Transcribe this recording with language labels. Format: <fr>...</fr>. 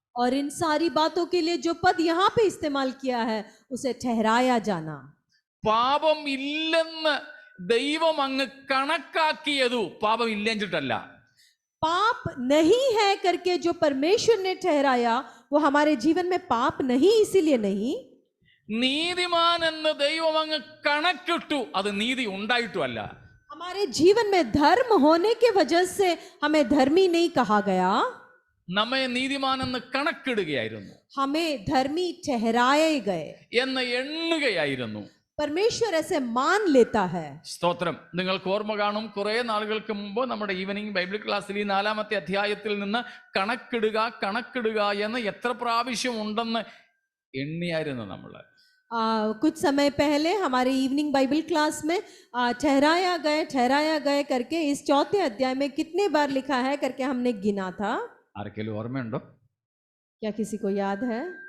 <hi>और इन सारी बातों के लिए जो पद यहाँ पे इस्तेमाल किया है, उसे ठहराया जाना.</hi> <ml>പാപം ഇല്ലെന്ന് ദൈവം അങ്ങ് കണക്കാക്കിയതു പാപം ഇല്ലെന്നിട്ടല്ല.</ml> <hi>पाप नहीं है करके जो परमेश्वर ने ठहराया, वो हमारे जीवन में पाप नहीं इसीलिए नहीं,</hi> <ml>നീതിമാൻ എന്ന് ദൈവം അങ്ങ് കണക്കിട്ടു. അത് നീതി ഉണ്ടായിട്ടും അല്ല.</ml> <hi>हमारे जीवन में धर्म होने के वजह से हमें धर्मी नहीं कहा गया,</hi> <ml>നമ്മെ നീതിമാൻ എന്ന് കണക്കിടുകയായിരുന്നു,</ml> <hi>हमें धर्मी ठहराए गए,</hi> <ml>എന്ന് എണ്ണുകയായിരുന്നു.</ml> <hi>परमेश्वर ऐसे मान लेता है।</hi> <ml>സ്തോത്രം. നിങ്ങൾക്ക് ഓർമ്മ കാണും, കുറെ നാളുകൾക്ക് മുമ്പ് നമ്മുടെ ഈവനിങ് ബൈബിൾ ക്ലാസ്സിൽ ഈ 4-ാമത്തെ അധ്യായത്തിൽ നിന്ന് കണക്കിടുക കണക്കിടുക എന്ന് എത്ര പ്രാവശ്യം ഉണ്ടെന്ന് എണ്ണിയായിരുന്നു നമ്മൾ.</ml> <hi>कुछ समय पहले हमारे इवनिंग बाइबल क्लास में ठहराया गए करके इस 4थे अध्याय में कितने बार लिखा है करके हमने गिना था।</hi> <ml>ആർക്കെങ്കിലും ഓർമ്മയുണ്ടോ?</ml> <hi>क्या किसी को याद है?</hi>